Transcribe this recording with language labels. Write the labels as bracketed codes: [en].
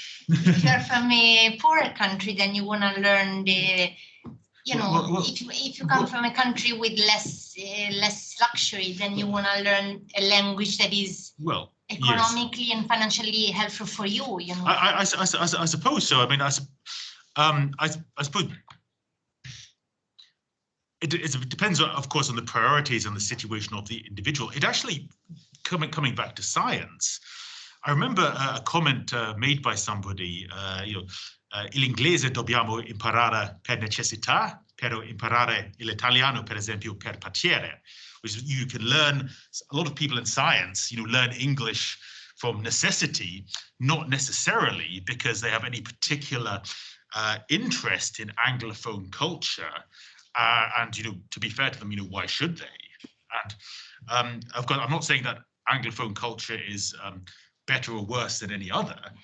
[en] If you're from a poorer country, then you want to learn the, you know, if you come from a country with less luxury, then you want to learn a language that is economically and financially helpful for you. You know, I suppose so. I mean, I suppose. It depends, of course, on the priorities and the situation of the individual. It actually, coming back to science, I remember a comment made by somebody, [it] l'inglese dobbiamo imparare per necessità, però imparare l'italiano, per esempio, per piacere, [en] which you can learn. A lot of people in science, learn English from necessity, not necessarily because they have any particular interest in Anglophone culture. And to be fair to them, why should they? And I'm not saying that Anglophone culture is better or worse than any other.